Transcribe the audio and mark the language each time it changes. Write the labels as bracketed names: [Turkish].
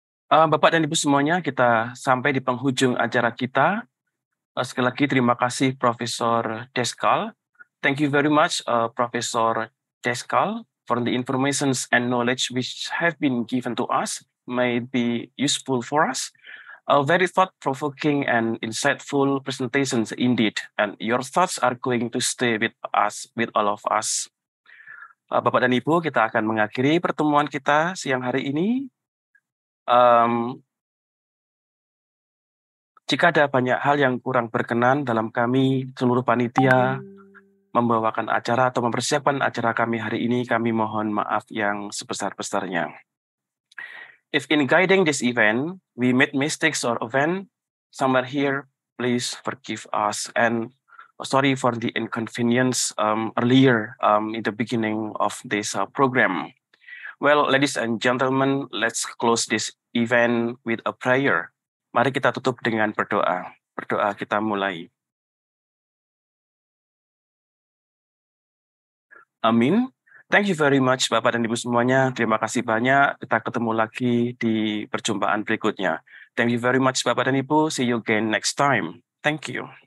[Indonesian] Bapak dan Ibu semuanya, kita sampai di penghujung acara kita. Sekali lagi terima kasih Profesor Deskal. [English] Thank you very much Profesor Deskal for the informations and knowledge which have been given to us, may be useful for us. Very thought-provoking and insightful presentations indeed, and your thoughts are going to stay with us, with all of us. [Indonesian] Bapak dan Ibu, kita akan mengakhiri pertemuan kita siang hari ini. Jika ada banyak hal yang kurang berkenan dalam kami, seluruh panitia, membawakan acara atau mempersiapkan acara kami hari ini, kami mohon maaf yang sebesar-besarnya. [English] If in guiding this event, we made mistakes or offend somewhere here, please forgive us. And sorry for the inconvenience earlier in the beginning of this program. Well, ladies and gentlemen, let's close this event with a prayer. [Indonesian] Mari kita tutup dengan berdoa. Berdoa kita mulai. [English] Amin. Thank you very much [Indonesian] Bapak dan Ibu semuanya. Terima kasih banyak. Kita ketemu lagi di perjumpaan berikutnya. [English] Thank you very much [Indonesian] Bapak dan Ibu. [English] See you again next time. Thank you.